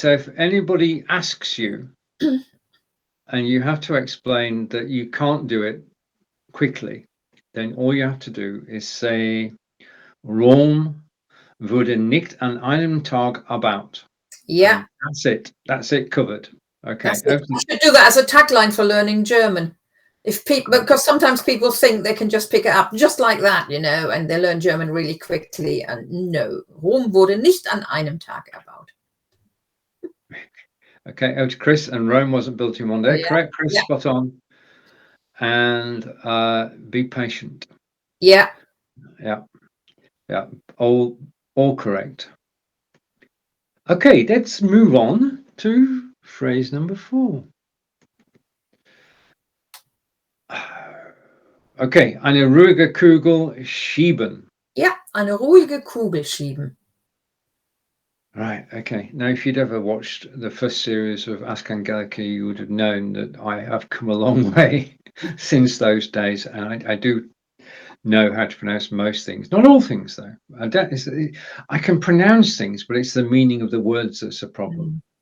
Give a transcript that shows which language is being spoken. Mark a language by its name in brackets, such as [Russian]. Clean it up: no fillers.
[English] So if anybody asks you and you have to explain that you can't do it quickly, then all you have to do is say [German] Rom wurde nicht an einem Tag erbaut. [English] Yeah. And that's it covered. Okay. I should do that as a tagline for learning German. If people, because sometimes people think they can just pick it up just like that, you know, and they learn German really quickly. And no, [German] Rom wurde nicht an einem Tag erbaut. [English] Okay, over to Chris. And Rome wasn't built in one day. Yeah. Correct, Chris. Yeah. Spot on. And be patient. Yeah. Yeah. All correct. Okay, let's move on to phrase number 4. [German] Okay, eine ruhige Kugel schieben. Yeah, eine ruhige Kugel schieben. [English] Right, okay. Now, if you'd ever watched the first series of Ask Angelika, you would have known that I have come a long way since those days, and I do know how to pronounce most things. Not all things, though. I can pronounce things, but it's the meaning of the words that's a problem.